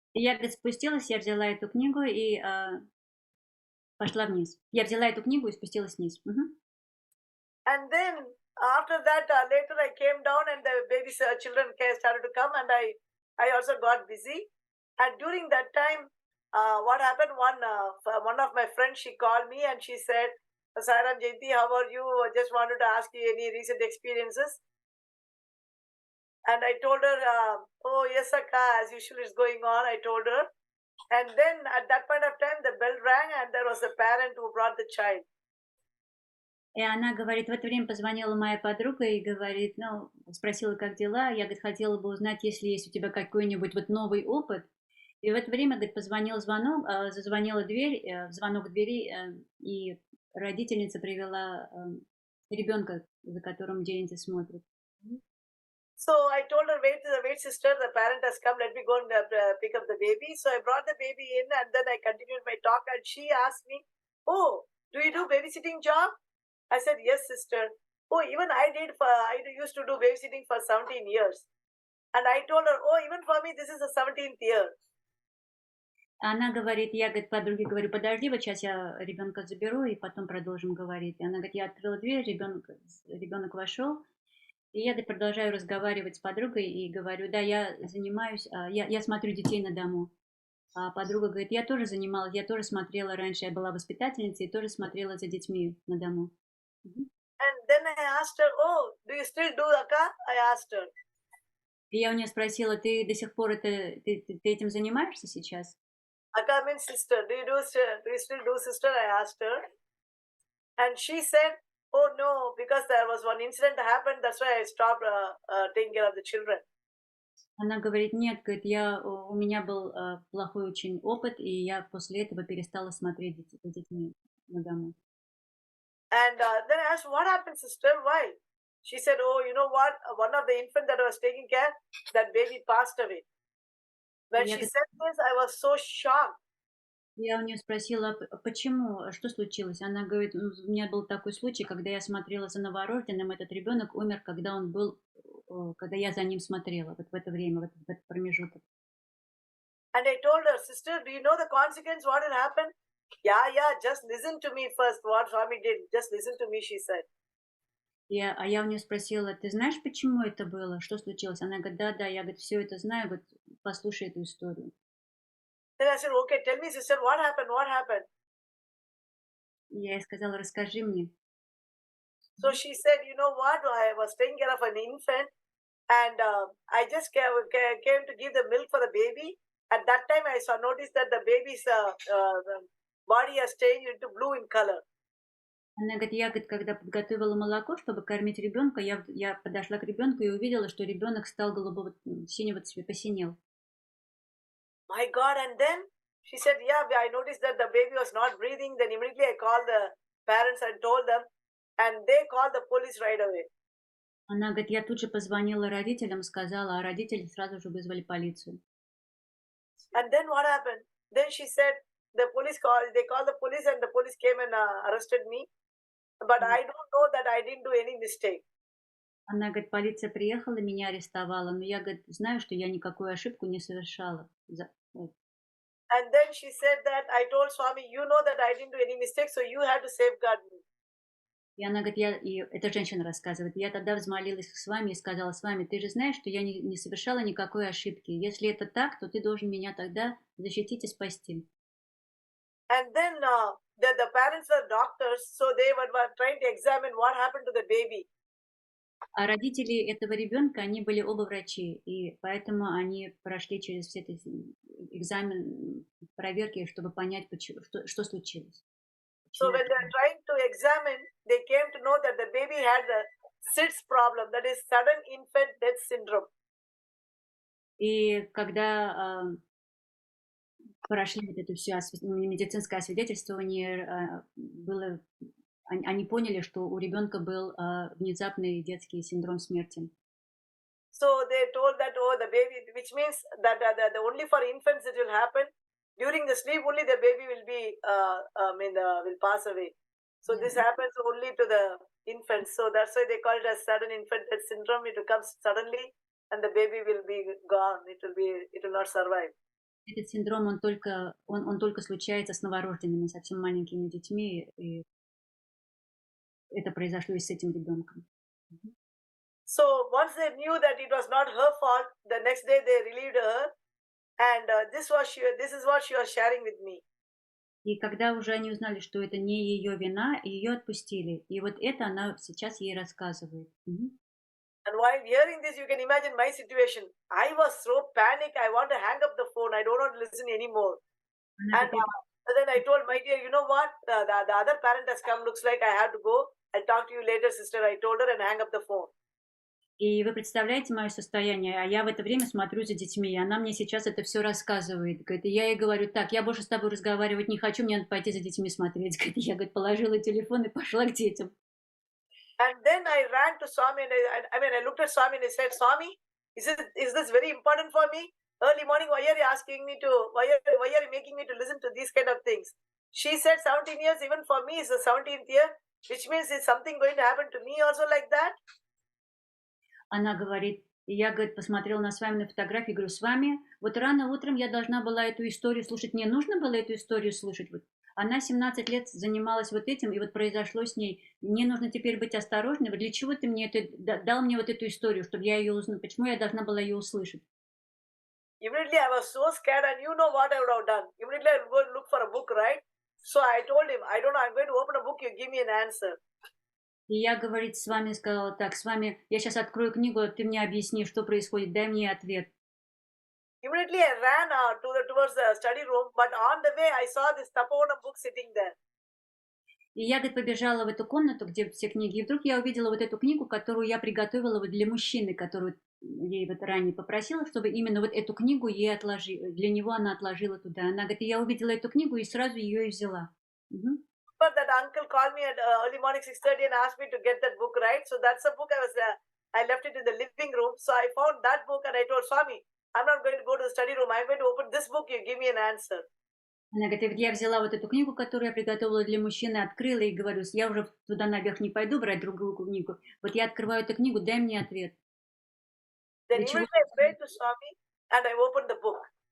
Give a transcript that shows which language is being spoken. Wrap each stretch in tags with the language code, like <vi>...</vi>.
<ru>Я спустилась, я взяла эту книгу и пошла вниз. Я взяла эту книгу и спустилась вниз.</ru> <en>And then after that, later I came down and the baby's children started to come and I also got busy. And during that time, what happened? One of my friends, she called me and she said, Sairam Jayanthi, how are you? I just wanted to ask you any recent experiences. And I told her, oh yes, Akka, as usual is going on. I told her. And then at that point of time, the bell rang and there was a parent who brought the child.</en> <ru>И она говорит, в это время позвонила моя подруга и говорит, ну, спросила, как дела. Я, говорит, хотела бы узнать, если есть у тебя какой-нибудь вот новый опыт. И в это время, говорит, позвонил звонок, зазвонила дверь, звонок в двери, и родительница привела ребенка, за которым Джаянти смотрит.</ru> <en>So I told her, wait, sister, the parent has come, let me go and pick up the baby. So I brought the baby in and then I continued my talk and she asked me, oh, do you do babysitting job? I said, yes, sister. Oh, even I used to do babysitting for 17 years. And I told her, oh, even for me, this is the 17th year.</en> <ru>Она говорит, я, говорит, подруге говорю, подожди, вот сейчас я ребенка заберу и потом продолжим говорить. И она говорит, я открыла дверь, ребенок вошел. И я, говорит, продолжаю разговаривать с подругой и говорю, да, я занимаюсь, я смотрю детей на дому. А подруга говорит, я тоже занималась, я тоже смотрела раньше, я была воспитательницей и тоже смотрела за детьми на дому.</ru> <en>And then I asked her, oh, do you still do Akka? I asked her.</en> <ru>И я у нее спросила, ты до сих пор ты этим занимаешься сейчас?</ru> <en>Akka means sister. Do you still do sister? I asked her. And she said, oh no, because there was one incident that happened, that's why I stopped taking care of the children.</en> <ru>Она говорит, нет, говорит, у меня был плохой очень опыт, и я после этого перестала смотреть за детьми на дому.</ru> <en>And then I asked, what happened, sister? Why? She said, oh, you know what? One of the infant that I was taking care, that baby passed away. When she said this, I was so shocked.</en> <ru>Я у нее спросила, почему, что случилось? Она говорит, у меня был такой случай, когда я смотрела за новорожденным, этот ребенок умер, когда я за ним смотрела, вот в это время, в этот промежуток.</ru> <en>And I told her, sister, do you know the consequence, what will happen? Yeah, just listen to me first, what Swami did. Just listen to me, she said.</en> <ru>Я у нее спросила, ты знаешь, почему это было? Что случилось? Она говорит, да, я, говорит, все это знаю, говорит, послушай эту историю.</ru> <en>Then I said, okay, tell me, sister, what happened?</en> <ru>Я ей сказала, расскажи мне.</ru> <en>So she said, you know what, I was taking care of an infant and I just came to give the milk for the baby. At that time, I noticed that the baby's body has changed into blue in color.</en> <ru>Она говорит, я, говорит, когда подготовила молоко, чтобы кормить ребенка, я подошла к ребенку и увидела, что ребенок стал синего цвета, посинел.</ru> <en>My God, and then she said, yeah, I noticed that the baby was not breathing. Then immediately I called the parents and told them, and they called the police right away.</en> <ru>Она говорит, я тут же позвонила родителям, сказала, а родители сразу же вызвали полицию.</ru> <en>And then what happened? Then she said, they called the police and the police came and arrested me. But I don't know that I didn't do any mistake.</en> <ru>Она говорит, полиция приехала, меня арестовала, но я, говорит, знаю, что я никакую ошибку не совершала.</ru> <en>And then she said that I told Swami, you know that I didn't do any mistake, so you had to safeguard me.</en> <ru>И она говорит, эта женщина рассказывает, я тогда взмолилась к Свами и сказала, Свами, ты же знаешь, что я не совершала никакой ошибки. Если это так, то ты должен меня тогда защитить и спасти.</ru> <en>And then the parents were doctors, so they were trying to examine what happened to the baby.</en> <ru>А родители этого ребенка, они были оба врачи, и поэтому они прошли через все эти экзамены, проверки, чтобы понять, что случилось.</ru> <en>So when they were trying to examine, they came to know that the baby had the SIDS problem, that is sudden infant death syndrome.</en> <ru>И когда прошли вот это все медицинское освидетельствование, они поняли, что у ребенка был внезапный детский синдром смерти.</ru> <en>So they told that, oh, the baby, which means that the only for infants it will happen. During the sleep only the baby will be, will pass away. So this happens only to the infants. So that's why they call it as sudden infant death syndrome. It comes suddenly and the baby will be gone. It will not survive.</en> <ru>Этот синдром, он только случается с новорожденными, совсем маленькими детьми, и это произошло и с этим ребенком.</ru> <en>So once they knew that it was not her fault, the next day they relieved her, and this is what she was sharing with me.</en> <ru>И когда уже они узнали, что это не ее вина, ее отпустили. И вот это она сейчас ей рассказывает.</ru> <en>And while hearing this, you can imagine my situation. I was so panicked. I want to hang up the phone. I don't want to listen anymore. And then I told my dear, you know what? The other parent has come. Looks like I have to go. I'll talk to you later, sister. I told her and hang up the phone.</en> <ru>И вы представляете мое состояние, а я в это время смотрю за детьми, и она мне сейчас это все рассказывает. Говорит, и я ей говорю, так, я больше с тобой разговаривать не хочу, мне надо пойти за детьми смотреть. Говорит, я, говорит, положила телефон и пошла к детям.</ru> <en>And then I ran to Swami and I looked at Swami and I said, Swami, is this very important for me? Early morning, why are you asking me to, why are you making me to listen to these kind of things? She said 17 years, even for me, is the 17th year, which means is something going to happen to me also like that?</en> <ru>Она говорит, и я, говорит, посмотрела на Свами на фотографии, говорю, с вами, вот рано утром я должна была эту историю слушать, мне нужно было эту историю слушать. Вот. Она 17 лет занималась вот этим, и вот произошло с ней. Мне нужно теперь быть осторожной. Вот для чего ты мне дал мне вот эту историю, чтобы я ее узнала? Почему я должна была ее услышать?</ru> <en>Immediately I was so scared, and you know what I would have done. Immediately I would go and look for a book, right? So I told him, I don't know, I'm going to open a book, you give me an answer.</en> <ru>И я, говорит, с вами сказала так, с вами, я сейчас открою книгу, ты мне объясни, что происходит, дай мне ответ.</ru> <en>Immediately I ran towards the study room, but on the way I saw this Tapovanam book sitting there.</en> <ru>И я, говорит, побежала в эту комнату, где все книги, и вдруг я увидела вот эту книгу, которую я приготовила вот для мужчины, которую ей вот ранее попросила, чтобы именно вот эту книгу ей отложила, для него она отложила туда. Она говорит, я увидела эту книгу и сразу ее и взяла. Угу.</ru> <en>But that uncle called me at early morning 6:30 and asked me to get that book, right? So that's a book I left it in the living room. So I found that book and I told Swami, I'm not going to go to the study room. I'm going to open this book. You give me an answer.</en> <ru>Она говорит, я взяла вот эту книгу, которую я приготовила для мужчины, открыла и говорю, я уже туда наверх не пойду брать другую книгу. Вот я открываю эту книгу, дай мне ответ.</ru> <en>Then immediately I prayed to Swami and I opened the book.</en>